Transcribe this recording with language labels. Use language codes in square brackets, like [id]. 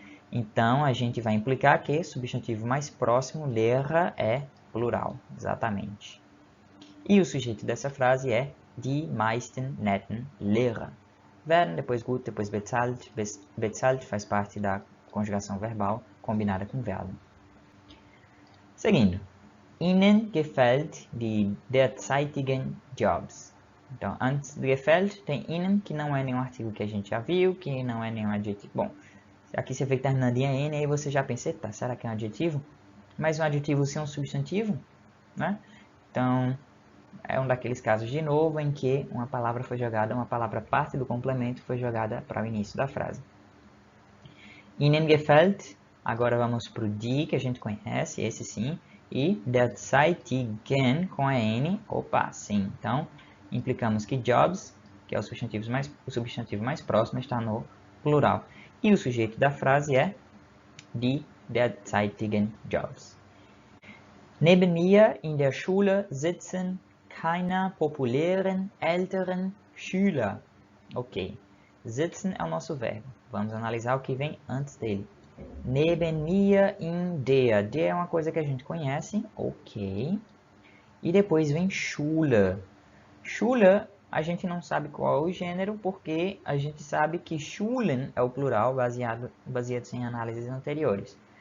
[pt] Então, a gente vai implicar que substantivo mais próximo, Lehrer, é plural. Exatamente. E o sujeito dessa frase é [de] die meisten netten Lehrer. [pt] Werden, depois gut, depois bezahlt. Bezahlt faz parte da conjugação verbal combinada com verbo. Seguindo. [de] Ihnen gefällt die derzeitigen Jobs. [pt] Então, antes do gefällt, tem Ihnen, que não é nenhum artigo que a gente já viu, que não é nenhum adjetivo. Bom, aqui você vê que terminando em N, aí você já pensa, tá, será que é um adjetivo? Mas um adjetivo sim é um substantivo, né? Então, é um daqueles casos de novo em que uma palavra foi jogada, uma palavra parte do complemento foi jogada para o início da frase. [de] Ihnen gefällt, [pt] agora vamos para o die, que a gente conhece, esse sim, e derzeitigen com a N, opa, sim. Então, implicamos que jobs, que é o substantivo mais próximo, está no plural. E o sujeito da frase é [de] die derzeitigen Jobs. Neben mir in der Schule sitzen keine populären älteren Schüler. [pt] Ok. Sitzen é o nosso verbo. Vamos analisar o que vem antes dele. [de] Neben mir in der. [pt] Der é uma coisa que a gente conhece. Ok. E depois vem Schule. Schule, a gente não sabe qual é o gênero, porque a gente sabe que Schulen é o plural, baseado em análises anteriores.